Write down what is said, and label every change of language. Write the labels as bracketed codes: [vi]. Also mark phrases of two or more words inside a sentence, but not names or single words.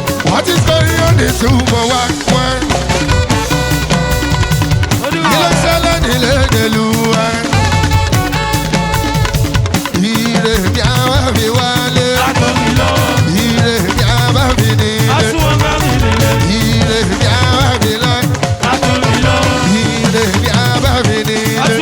[en] What is going on in two four one one? [yo] Kí ló ṣẹlẹ̀ nílé Dèlúwa? Ire mi á wá mi wálé. Ire mi á bá mi nílé. Ire mi á wá mi lọ. Ire mi á bá mi nílé.